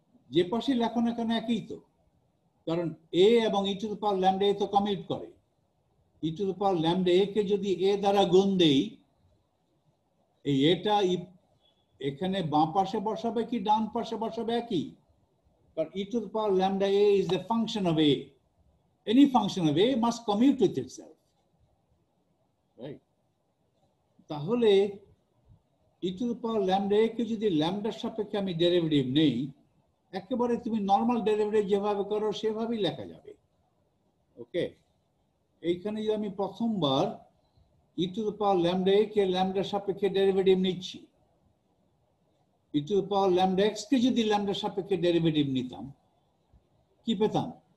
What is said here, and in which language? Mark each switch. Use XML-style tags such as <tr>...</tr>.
<bn>যে পাশে লেখো না কেন একই তো, কারণ a এবং e to the power lambda a তো কমিউট করে। e to the power lambda a কে যদি a দ্বারা গুণ দেই, এই এটা এখানে বাঁ পাশে বসাবে কি ডান পাশে বসাবে একই, কারণ</bn> <en>e to the power lambda a is the function of a. Any function of a must commute with itself, right?</en> <bn>তাহলে e to the power lambda a কে যদি ল্যামডার সাপেক্ষে আমি ডেরিভেটিভ নেই, একেবারে তুমি নরমাল ডেরিভেটিভ যেভাবে করো সেভাবেই লেখা যাবে। ওকে, এইখানে যদি আমি প্রথমবার e to the power lambda a কে ল্যামডার সাপেক্ষে ডেরিভেটিভ নিচ্ছি, e to the power lambda x কে যদি ল্যামডার সাপেক্ষে ডেরিভেটিভ নিতাম কি পেতাম?</bn>